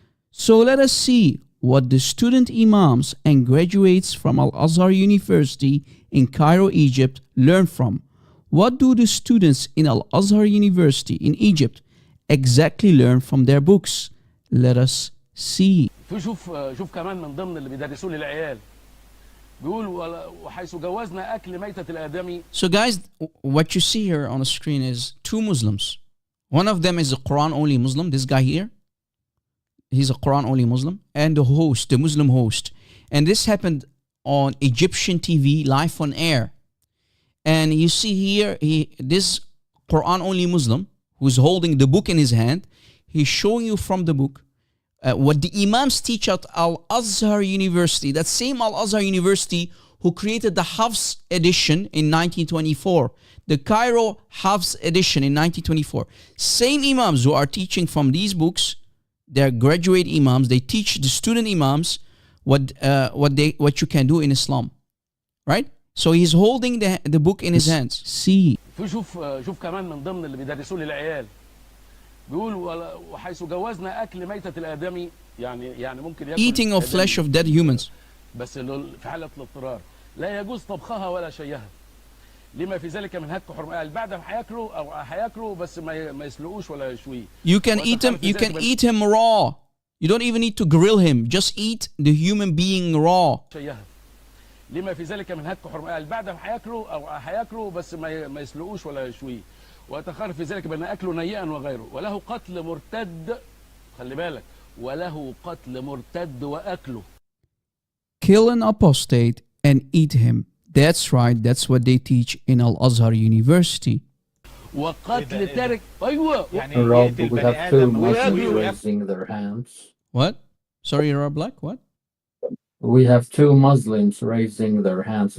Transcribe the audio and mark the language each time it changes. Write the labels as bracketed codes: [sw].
[en] So let us see what the student imams and graduates from Al-Azhar University in Cairo, Egypt learn from. What do the students in Al-Azhar University in Egypt exactly learn from their books? Let us see. [ar] شوف كمان من ضمن اللي بيدرسوه للعيال بيقول وحيث جوزنا أكل ميتة الآدمي. [en] So guys, what you see here on the screen is two Muslims. One of them is a Quran-only Muslim, this guy here. He's a Quran-only Muslim. And the host, the Muslim host. And this happened on Egyptian TV, live on air. And you see here, this Quran-only Muslim, who's holding the book in his hand, he's showing you from the book what the Imams teach at Al-Azhar University. That same Al-Azhar University who created the Hafs edition in 1924. The Cairo Hafs edition in 1924. Same Imams who are teaching from these books. They're graduate Imams. They teach the student Imams what you can do in Islam. Right? So he's holding the book in his hands. See. [ar] شوف كمان من ضمن اللي بيدرسوه للعيال بيقول وحيث جوزنا أكل ميتة الآدمي يعني ممكن ياكل [en] Eating of flesh of dead humans. [ar] بس في حالة الاضطرار لا يجوز طبخها ولا شيها لما في ذلك من هتك حرمة بعد هياكلوا بس ما يسلقوش ولا يشويه. [en] You can eat him raw. You don't even need to grill him. Just eat the human being raw. [ar] لما في ذلك من هتك حرمة بعد هياكلوا بس ما يسلقوش ولا يشويه. ويتخرج في ذلك بأن أكله نيئا وغيره وله قتل مرتد خلي بالك وله قتل مرتد وأكله. [en] Kill an apostate and eat him. That's right. That's what they teach in Al-Azhar University. [ar] وقتل تارك ايوه [en] Rob, we have two Muslims raising their hands. What? Sorry, Rob Black. What? We have two Muslims raising their hands.